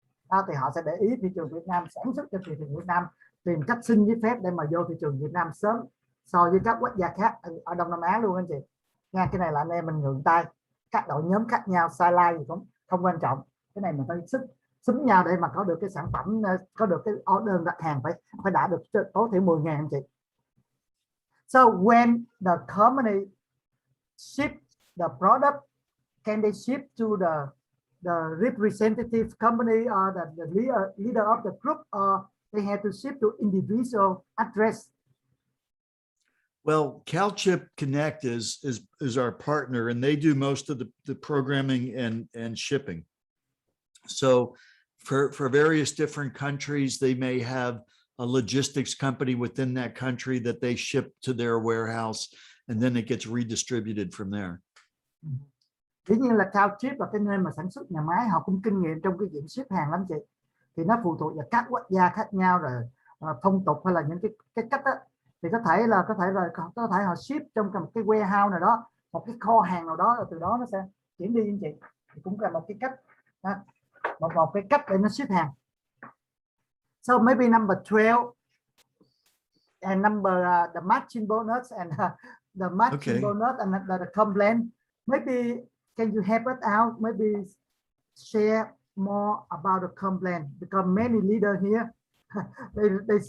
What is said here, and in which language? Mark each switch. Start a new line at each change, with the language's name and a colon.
Vietnamese: Đó, thì họ sẽ để ý thị trường Việt Nam, sản xuất cho thị trường Việt Nam, tìm cách xin giấy phép để mà vô thị trường Việt Nam sớm so với các quốc gia khác ở Đông Nam Á luôn anh chị. Nha, cái này là anh em mình ngượng tay, các đội nhóm khác nhau, sai like gì cũng không quan trọng. Cái này mình phải xúm nhau để mà có được cái sản phẩm, có được cái order đặt hàng phải đã được tối thiểu 10.000 anh chị.
English: So when the company ship the product, can they ship to the representative company or the leader of the group, or they have to ship to individual address? Well, CalChip Connect is our partner, and they do most of the programming and shipping. So for various different countries, they may have a logistics company within that country that they ship to their warehouse, and then it gets redistributed from there.
Vietnamese: Dĩ nhiên là CalChip là cái nơi mà sản xuất nhà máy, họ cũng kinh nghiệm trong cái chuyện ship hàng lắm chị. Thì nó phụ thuộc vào các quốc gia khác nhau, rồi phong tục hay là những cái cách đó. Thì có thể họ ship trong một cái warehouse nào đó, một cái kho hàng nào đó, rồi từ đó nó sẽ chuyển đi anh chị. Thì cũng là một cái cách, một cái cách để nó ship hàng.
English: So maybe number 12 and the matching bonus and the matching bonus and the complaint. Maybe can you help us out? Maybe share more about the complaint, because many leaders here they